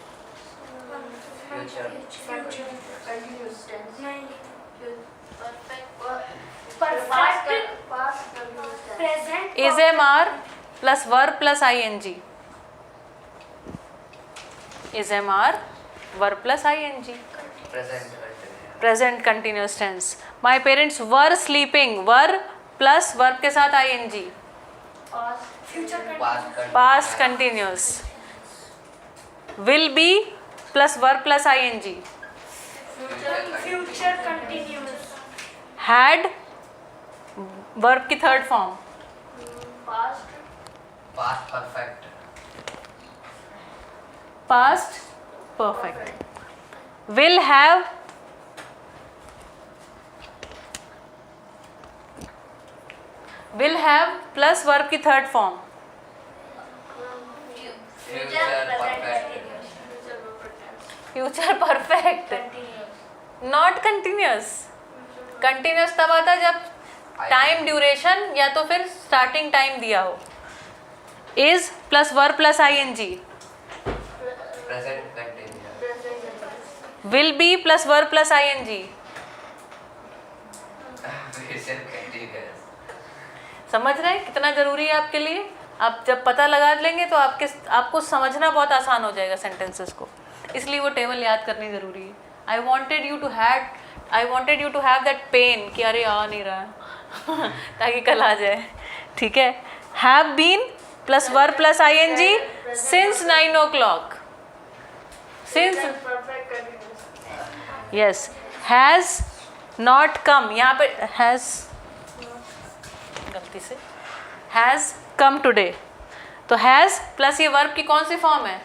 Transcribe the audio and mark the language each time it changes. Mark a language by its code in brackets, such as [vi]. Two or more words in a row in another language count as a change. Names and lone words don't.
[en] Is MR plus verb plus ing. Is MR verb plus ing. Present continuous tense. My parents were sleeping. Were plus verb [hi] के साथ [en] ing. Past continuous. Will be plus verb plus ing. future continuous. Had verb की third form. Past perfect. Past perfect. Will have plus verb की third form. future perfect, not continuous. [hi] कंटिन्यूअस तब आता जब [en] time duration [hi] या तो फिर [en] starting time [hi] दिया हो। [en] is plus verb plus ing. Present continuous. will be plus verb plus ing. Present continuous. [hi] समझ रहे हैं कितना जरूरी है आपके लिए? आप जब पता लगा लेंगे तो आपको समझना बहुत आसान हो जाएगा सेंटेंसेस को। इसलिए वो टेबल याद करनी जरूरी है। [en] I wanted you to have that pain [hi] कि अरे आ नहीं रहा ताकि कल आ जाए। ठीक है, [en] have been plus verb plus ing since 9 o'clock. since Perfect continuous. yes, has not come, [hi] यहाँ पे हैज़ गलती से [en] has come today, [hi] तो [en] has plus [hi] ये वर्ब की कौन सी फॉर्म है?